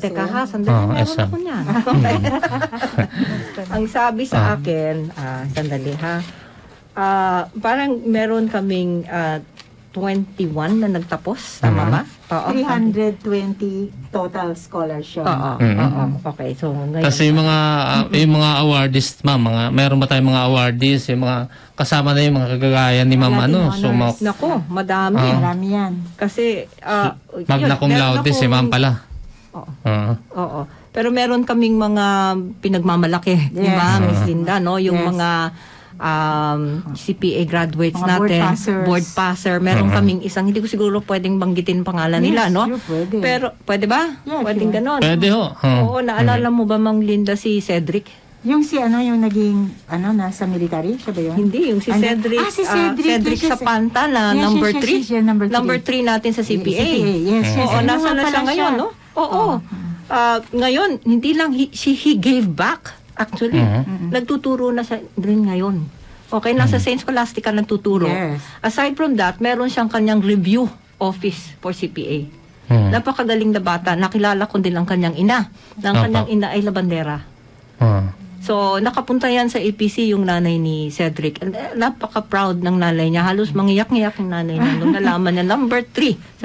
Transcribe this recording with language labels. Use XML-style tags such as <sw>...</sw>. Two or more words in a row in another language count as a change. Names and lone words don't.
<tl>Teka ha, sandali meron ako niyan. Ang sabi sa akin, sandali ha, parang meron kaming 21 na nagtapos, tama ba?</tl> <en>320 total scholarship.</en> <tl>Okay, so ngayon. Kasi yung mga awardees, meron ba tayong mga awardees, yung mga kasama na yung mga kagagayan ni Ma'am Nako, madami. Marami yan. Kasi</tl> <la>magna cum laude</la> <tl>si Ma'am pala. Oo. Pero meron kaming mga pinagmamalaki, di ba, Miss Linda, no? Yung mga CPA graduates mga natin, board passer. Meron kaming isang, hindi ko siguro pwedeng banggitin pangalan nila, no? Sure, pwede. Pero, pwede ba? Yeah, Pwedeng ganon. Pwede ho. Oo, naalala mo ba, Mang Linda, si Cedric? Yung si yung naging, nasa military, siya ba yun? Hindi, yung si Cedric, si Cedric Sapanta na Yes, number yes, 3. number Number 3 natin sa CPA.</tl> <en>Yes, yes.</en> <tl>Oo, nasa na siya ngayon, no? Oo. Ngayon, hindi lang</tl> <en>he gave back, actually.</en> <tl>Nagtuturo na siya rin ngayon. Okay, nasa Saint Scholastica nagtuturo. Yes.</tl> <en>Aside from that,</en> <tl>meron siyang kanyang</tl> <en>review office for</en> <tl>CPA. Napakagaling na bata. Nakilala ko din ang kanyang ina. Ang kanyang ina ay labandera. So, nakapunta yan sa APC yung nanay ni Cedric. And, napaka-proud ng nanay niya. Halos mangiyak-ngiyak yung nanay niya nung nalaman niya number 3 sa</tl>